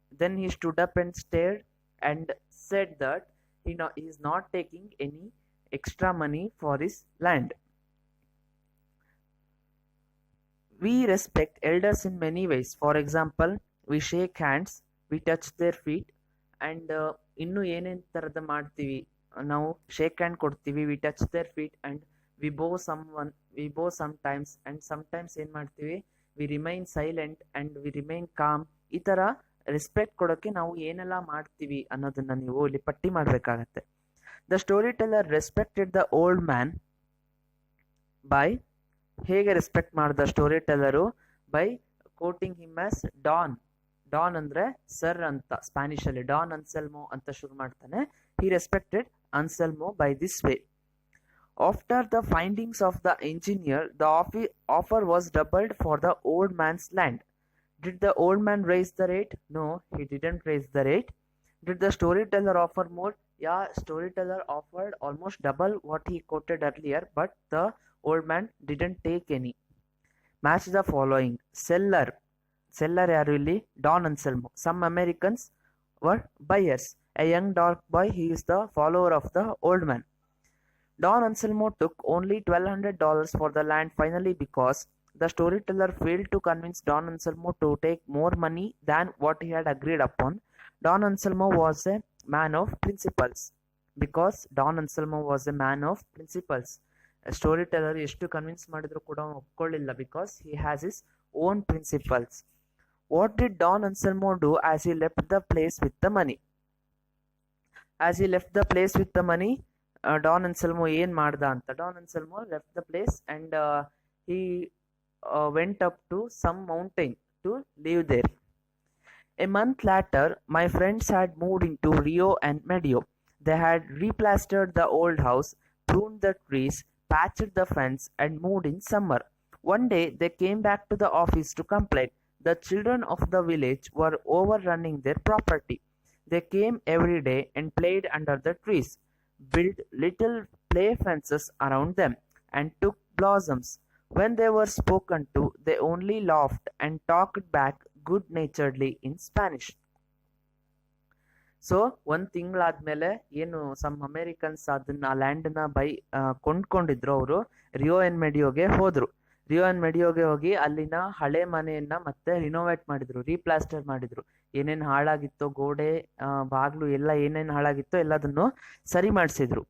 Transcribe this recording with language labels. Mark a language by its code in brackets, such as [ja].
[en] Then he stood up and stared and said that he is not taking any extra money for his land. We respect elders in many ways. For example, we shake hands, we touch their feet, and [kn] ಇನ್ನು ಏನೇನು ಥರದ ಮಾಡ್ತೀವಿ ನಾವು. [en] shake hand [kn] ಕೊಡ್ತೀವಿ, [en] we touch their feet, and we bow sometimes, and sometimes [kn] ಏನು ಮಾಡ್ತೀವಿ, [en] We remain silent and we remain calm. [kn] ಈ ಥರ ರೆಸ್ಪೆಕ್ಟ್ ಕೊಡೋಕ್ಕೆ ನಾವು ಏನೆಲ್ಲ ಮಾಡ್ತೀವಿ ಅನ್ನೋದನ್ನ ನೀವು ಇಲ್ಲಿ ಪಟ್ಟಿ ಮಾಡಬೇಕಾಗತ್ತೆ. [en] the story teller respected the old man by, [kn] ಹೇಗೆ ರೆಸ್ಪೆಕ್ಟ್ ಮಾಡ್ದ story ಟೆಲ್ಲರು? [en] By quoting him as Don. Don [kn] ಅಂದ್ರೆ ಸರ್ ಅಂತ ಸ್ಪ್ಯಾನಿಷ್ ಅಲ್ಲಿ. ಡಾನ್ ಅನ್ಸೆಲ್ಮೋ ಅಂತ ಶುರು ಮಾಡ್ತಾನೆ. [en] He respected Anselmo by this way. After the findings of the engineer, the offer was doubled for the old man's land. Did the old man rise the rate? No, he didn't rise the rate. Did the story teller offer more? Yeah, story teller offered almost double what he quoted earlier, but the old man didn't take any. Match the following. [kn] Seller ಯಾರು ಇಲ್ಲಿ? Don Anselmo. [en] Some Americans were buyers. A young dark boy, he is the follower of the old man. Don Anselmo took only $1,200 for the land finally because the storyteller failed to convince Don Anselmo to take more money than what he had agreed upon. Don Anselmo was a man of principles. Because Don Anselmo was a man of principles, [kn] story teller ಎಷ್ಟು convince ಮಾಡಿದ್ರು ಕೂಡ ಒಪ್ಕೊಳ್ಳಿಲ್ಲ. [en] Because he has his own principles. What did Don Anselmo do as he left the place with the money? As he left the place with the money, Don Anselmo [kn] ಏನ್ ಮಾಡ್ದ ಅಂತ. [en] Don Anselmo left the place and he went up to some mountain to live there. A month later, my friends had moved into Rio and Medio. They had replastered the old house, pruned the trees, patched the fence, and moved in summer. One day they came back to the office to complain. The children of the village were overrunning their property. They came every day and played under the trees, built little play fences around them, and took blossoms. When they were spoken to, they only laughed and talked back good naturedly in Spanish. [kn] So ಒಂದ್ ತಿಂಗಳಾದ್ಮೇಲೆ ಏನು some Americans ಅದನ್ನ ಆ land ನ ಕೊಂಡ್ಕೊಂಡಿದ್ರು, ಅವರು ರಿಯೋ N ಮೆಡಿಯೋಗೆ ಹೋದ್ರು. ರಿಯೋ N ಮೆಡಿಯೋಗೆ ಹೋಗಿ ಅಲ್ಲಿನ ಹಳೆ ಮನೆಯನ್ನ ಮತ್ತೆ ರಿನೋವೇಟ್ ಮಾಡಿದ್ರು, ರೀಪ್ಲಾಸ್ಟರ್ ಮಾಡಿದ್ರು. ಏನೇನ್ ಹಾಳಾಗಿತ್ತೋ, ಗೋಡೆ, ಬಾಗ್ಲು ಎಲ್ಲ ಏನೇನ್ ಹಾಳಾಗಿತ್ತೋ ಎಲ್ಲದನ್ನು ಸರಿ ಮಾಡಿಸಿದ್ರು.